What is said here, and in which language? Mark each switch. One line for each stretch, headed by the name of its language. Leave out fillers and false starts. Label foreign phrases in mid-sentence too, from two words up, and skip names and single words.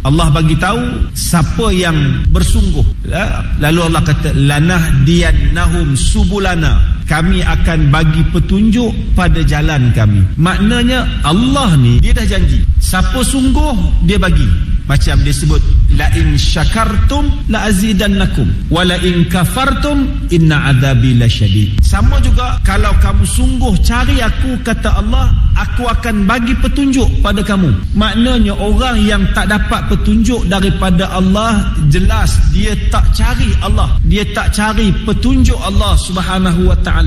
Malay: Allah bagi tahu siapa yang bersungguh. Lalu Allah kata,
Arabic: لنهدينهم سبلنا.
Malay: Kami akan bagi petunjuk pada jalan kami. Maknanya Allah ni dia dah janji, siapa sungguh dia bagi. Macam dia sebut,
Arabic: لئن شكرتم لأزيدنكم ولئن كفرتم إن عذابي لشديد.
Malay: Sama juga kalau kamu sungguh cari aku, kata Allah, aku akan bagi petunjuk pada kamu. Maknanya orang yang tak dapat petunjuk daripada Allah, jelas dia tak cari Allah, dia tak cari petunjuk Allah
Arabic: سبحانه وتعالى.